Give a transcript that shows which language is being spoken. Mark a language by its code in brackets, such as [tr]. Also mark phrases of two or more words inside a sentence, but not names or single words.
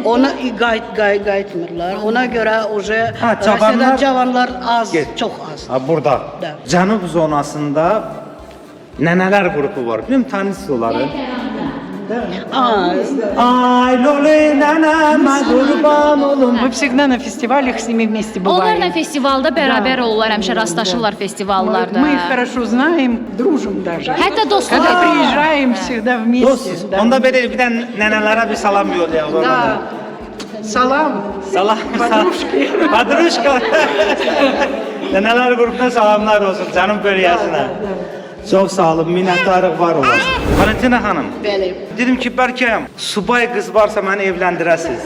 [az] Ona qayıtmırlar. Ona görə oje cavanlar- Rusiyada cavanlar az, çox az. Ha burada. [ru] Da. [az] Cənub zonasında nənələr qrupu var. Bilmirəm tanıyırsınız onları. Ay lole nənəmə qurban olum. [ru] Мы всегда на фестивалях с ними вместе [az] Onlarla [ru] бываем. [az] festivalda bərabər olurlar, həmişə rastlaşırlar festivallarda. [ru] Мы их хорошо знаем, дружим даже. [az] Hətta dostluq [ru] Когда [az] edir. [ru] приезжаем, всегда вместе. [az] Dostuz. [ru] да. [az] Onda belə bir dənə nənələrə bir salam yollayaq [ru] Да. [az] oradan. Salam. Salam. [ru] Подружки. Padruşka. [az] Nənələr qrupuna salamlar olsun canım bölgəsinə. Çox sağ olun, minnətdarıq var olasın. Valentina xanım, Bəli. dedim ki, bəlkə subay qız varsa məni evləndirəsiz.